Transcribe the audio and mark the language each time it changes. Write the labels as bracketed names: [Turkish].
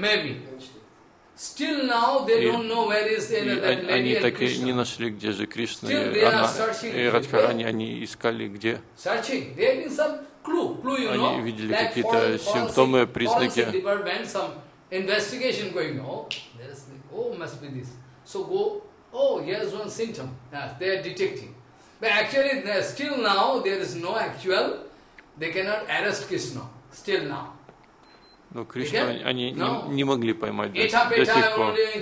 [Russian] они так и не нашли, где же Кришна. И она, и Радхарани, они искали, где. Они видели какие-то симптомы, признаки. [English] Oh, here's one symptom. They are detecting. But actually, still now, there is no actual, they cannot arrest Krishna, still now. [Russian] Но Кришну они не могли поймать до сих пор.